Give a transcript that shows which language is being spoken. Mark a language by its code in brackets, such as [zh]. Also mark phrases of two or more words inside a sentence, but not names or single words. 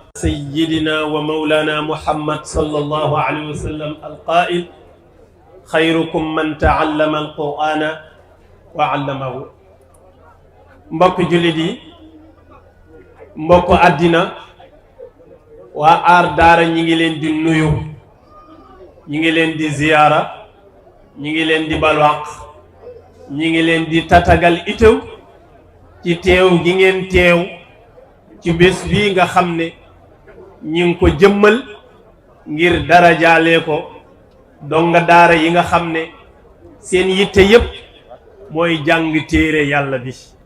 [ar] سيدنا ومولانا محمد صلى الله عليه وسلم القائل خيركم من تعلم القرآن وعلمه. [wo] mbokk jullit yi mbokk àddina waa aar daara ñi ngi leen di nuyu, ñi ngi leen di ziyaara, ñi ngi leen di balwaq, ñi ngi leen di tatagal itew ci teew gi ngeen teew ci bés bi nga xam ne ñi ngi ko jëmmal ngir darajaalee ko donga daara yi nga xam ne seen yitte yépp mooy jàng téere yàlla bi.